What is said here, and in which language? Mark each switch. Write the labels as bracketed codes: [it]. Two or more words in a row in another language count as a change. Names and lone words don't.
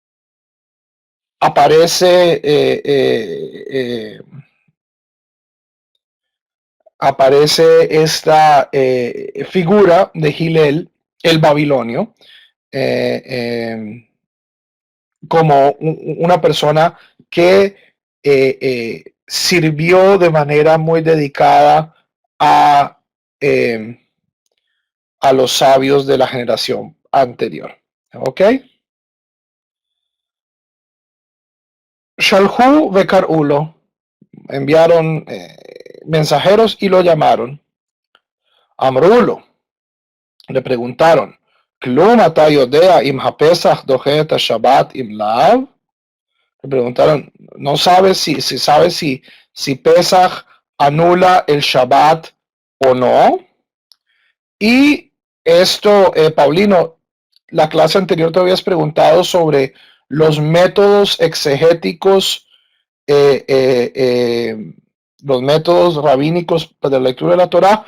[es] aparece, aparece esta figura de Hillel, el babilonio, eh, eh, como una persona que sirvió de manera muy dedicada a, eh, a los sabios de la generación anterior. ¿Ok? [he] שלחו וקראו לו, [es] enviaron mensajeros y lo llamaron. Amrulo, le preguntaron, [he] כלום אתה יודע אם הפסח דוחה שבת אם לאו. [es] Le preguntaron, ¿no sabes si Pesach anula el Shabbat o no? Y esto, Paulino, la clase anterior te habías preguntado sobre los métodos exegéticos, eh, eh, eh, los métodos rabínicos de la lectura de la Torá.